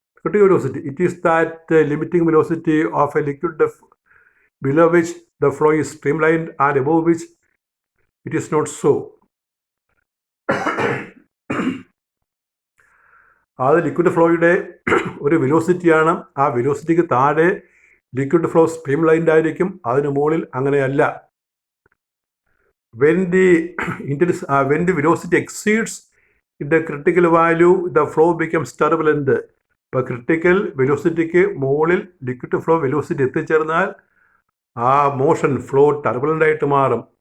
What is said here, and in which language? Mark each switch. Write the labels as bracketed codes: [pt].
[en] Critical velocity, it is that limiting velocity of a liquid below which the flow is streamlined and above which it is not so. [ml] അത് liquid ഫ്ലോയുടെ ഒരു വെലോസിറ്റിയാണ്. ആ വെലോസിറ്റിക്ക് താഴെ liquid flow stream lined ആയിരിക്കും, അതിന് മുകളിൽ അങ്ങനെയല്ല. [en] when the velocity exceeds the critical value, the flow becomes turbulent. [ml] ഇപ്പോൾ ക്രിട്ടിക്കൽ വെലോസിറ്റിക്ക് മുകളിൽ ലിക്വിഡ് ഫ്ലോ വെലോസിറ്റി എത്തിച്ചേർന്നാൽ ആ മോഷൻ ഫ്ലോ ടർബുലൻ്റ് ആയിട്ട് മാറും.